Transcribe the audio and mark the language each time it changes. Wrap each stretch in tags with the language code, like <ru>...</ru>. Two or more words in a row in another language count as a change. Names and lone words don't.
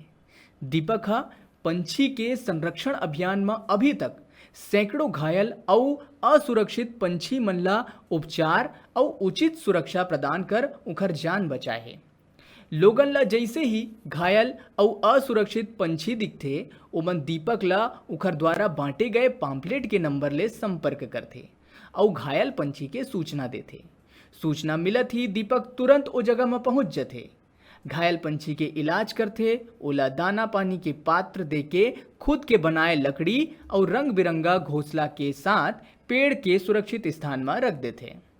<hne>दीपक हा पंछी के संरक्षण अभियान में अभी तक सैकड़ों घायल और असुरक्षित पंछी मन ला उपचार और उचित सुरक्षा प्रदान कर उखर जान बचाए है। लोगन ला जैसे ही घायल और असुरक्षित पंछी दिखते ओमन दीपक ला उखर द्वारा बांटे गए पाम्पलेट के नंबर ले संपर्क करते और घायल पंछी के सूचना देते। सूचना मिलत ही दीपक तुरंत ओ जगह में पहुंच जाते। घायल पंछी के इलाज करथे, ओला दाना पानी के पात्र देके खुद के बनाए लकड़ी और रंग बिरंगा घोंसला के साथ पेड़ के सुरक्षित स्थान में रख देते।</hne>